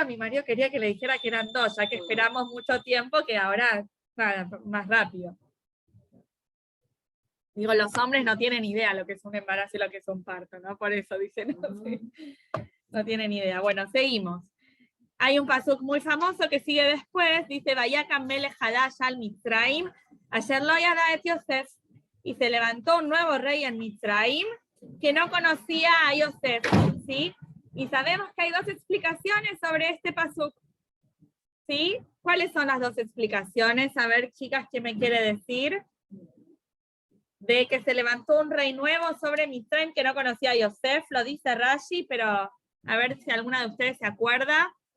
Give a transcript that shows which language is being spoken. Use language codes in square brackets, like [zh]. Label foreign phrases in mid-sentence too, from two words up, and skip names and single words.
[es] Mi marido quería que le dijera que eran 2, ya que esperamos mucho tiempo, que ahora, nada, más rápido. Digo, los hombres no tienen idea lo que es un embarazo y lo que es un parto, ¿no? Por eso dicen, no tienen idea. Bueno, seguimos. Hay un pasuk muy famoso que sigue después, dice, [he] ויקם מלך חדש על מצרים, אשר לא ידע את יוסף, [es] y se levantó un nuevo rey en Mitzraim que no conocía a Yosef, ¿sí? Y sabemos que hay 2 explicaciones sobre este pasuk, ¿sí? ¿Cuáles son las 2 explicaciones? A ver, chicas, ¿qué me quiere decir? De que se levantó un rey nuevo sobre Mitzraim que no conocía a Yosef, lo dice Rashi, pero a ver si alguna de ustedes se acuerda.